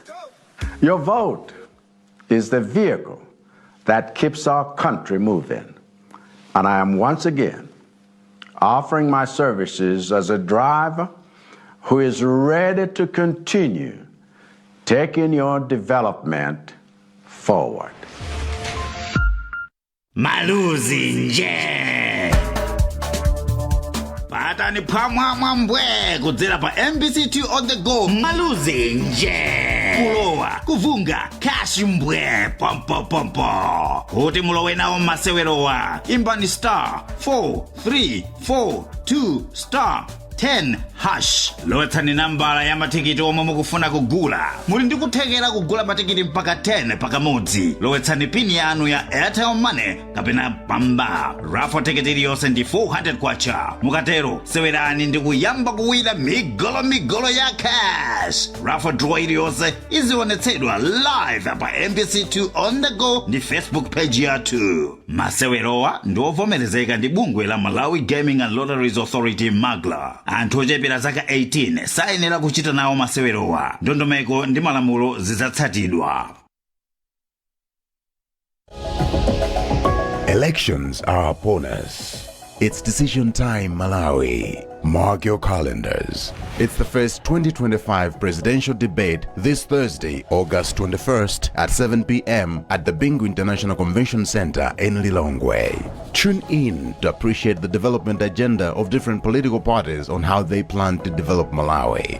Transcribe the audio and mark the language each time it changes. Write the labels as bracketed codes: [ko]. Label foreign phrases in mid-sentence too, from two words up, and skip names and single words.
[en] Your vote is the vehicle that keeps our country moving. And I am once again offering my services as a driver who is ready to continue taking your development forward. [ny] Maluzi nje. batani pamwambwe kudzera pa MBC2 [en] on the go [ny] maluzi nje kulowa kuvunga cash mbwe pompo kuti mulowe nawo masewerowa imbani star 4342 star 10 hash lowetsani nambala ya matikiti omwe mukufuna kugula muli ndi kuthekera kugula matikiti mpaka 10 pakamodzi lowetsani pini yanu ya Airtel Money kapena pamba raffle tikiti iliyonse ndi 400 kwacha mukatero sewerani ndi kuyamba kuwina migolo ya [en] cash raffle draw [ny] iliyonse izionetsedwa live pa MBC2 [en] on the go [ny] ndi Facebook page yathu masewerowa ndi ovomerezeka ndi bungwe la Malawi Gaming and Lotteries Authority MAGLA anthu ochepera zaka 18 sayenera kuchita nawo masewerowa ndondomeko ndi malamulo zizatsatidwa. [en] Elections are upon us. It's decision time, Malawi. Mark your calendars. It's the first 2025 presidential debate this Thursday, August 21st at 7 p.m. at the Bingu International Convention Center in Lilongwe. Tune in to appreciate the development agenda of different political parties on how they plan to develop Malawi.